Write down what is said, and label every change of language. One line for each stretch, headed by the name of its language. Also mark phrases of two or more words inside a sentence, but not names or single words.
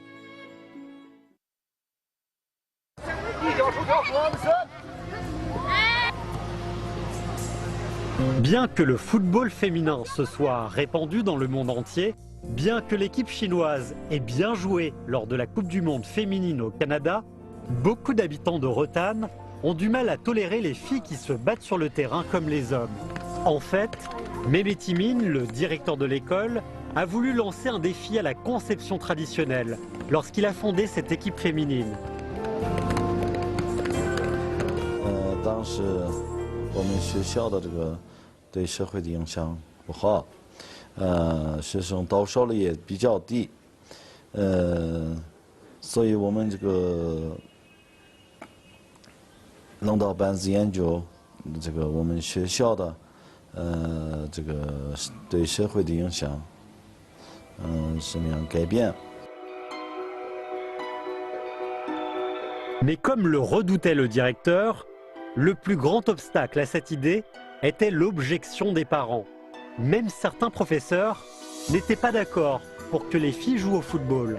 French: Bien que le football féminin se soit répandu dans le monde entier, bien que l'équipe chinoise ait bien joué lors de la Coupe du Monde féminine au Canada, beaucoup d'habitants de Rotanne ont du mal à tolérer les filles qui se battent sur le terrain comme les hommes. En fait, Mehmet Timine, le directeur de l'école, a voulu lancer un défi à la conception traditionnelle lorsqu'il a fondé cette équipe féminine.
Chinese: 当时我们学校的这个对社会的影响不好，学生到手率也比较低，所以我们这个弄到班子研究这个我们学校的这个对社会的影响，什么样改变。
French: Mais comme le redoutait le directeur, le plus grand obstacle à cette idée était l'objection des parents. Même certains professeurs n'étaient pas d'accord pour que les filles jouent au football.